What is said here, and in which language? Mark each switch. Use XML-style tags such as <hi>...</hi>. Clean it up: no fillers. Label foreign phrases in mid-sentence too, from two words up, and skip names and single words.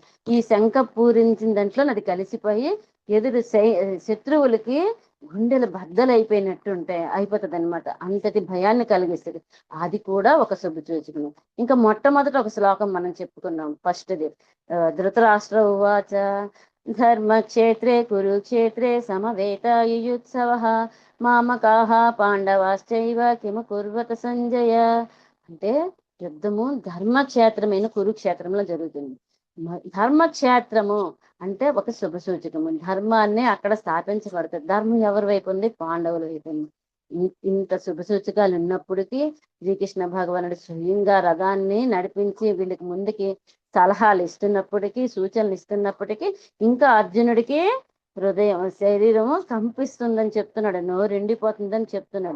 <te>ఈ శంఖ పూరించిన దాంట్లో అది కలిసిపోయి ఎదురు శత్రువులకి గుండెలు బద్దలైపోయినట్టు అయిపోతుంది అనమాట. అంతటి భయాన్ని కలిగిస్తుంది. అది కూడా ఒక శుభ సూచకం. ఇంకా మొట్టమొదట ఒక శ్లోకం మనం చెప్పుకున్నాం, ఫస్ట్ది</te> <sa>ధృతరాష్ట్ర ఉవాచ ధర్మక్షేత్రే కురుక్షేత్రే సమవేతాయుయుత్సవః మామకాః పాండవాశ్చైవ కిము కుర్వత సంజయ.</sa> <te>అంటే యుద్ధము ధర్మక్షేత్రమైన కురుక్షేత్రంలో జరుగుతుంది. ధర్మక్షేత్రము అంటే ఒక శుభ సూచకము. ధర్మాన్ని అక్కడ స్థాపించబడుతుంది. ధర్మం ఎవరి వైపు ఉంది? పాండవుల వైపు ఉంది. ఇంత శుభ సూచకాలు ఉన్నప్పటికీ శ్రీకృష్ణ భగవానుడు స్వయంగా రథాన్ని నడిపించి వీళ్ళకి ముందుకి సలహాలు ఇస్తున్నప్పటికీ, సూచనలు ఇస్తున్నప్పటికీ ఇంకా అర్జునుడికి హృదయం, శరీరము కంపిస్తుందని చెప్తున్నాడు, నోరు ఎండిపోతుందని చెప్తున్నాడు.</te>